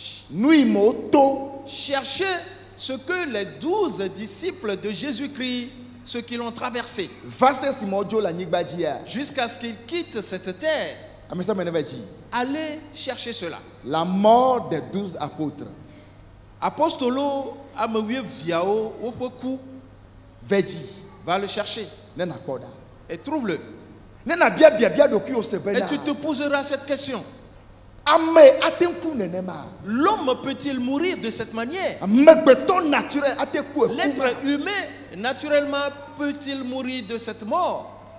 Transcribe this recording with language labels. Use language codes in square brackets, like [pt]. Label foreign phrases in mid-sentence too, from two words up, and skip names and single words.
[fr] Cherchez ce que les 12 disciples de Jésus-Christ ce qu'ils ont traversé. Jusqu'à ce qu'ils quittent cette terre. Allez chercher cela. La mort des 12 apôtres. [ee] Apostolo amewie viao ofoku. [fr] Va le chercher. Et trouve-le. Et tu te poseras cette question. L'homme peut-il mourir de cette manière? L'être humain, naturellement, peut-il mourir de cette mort?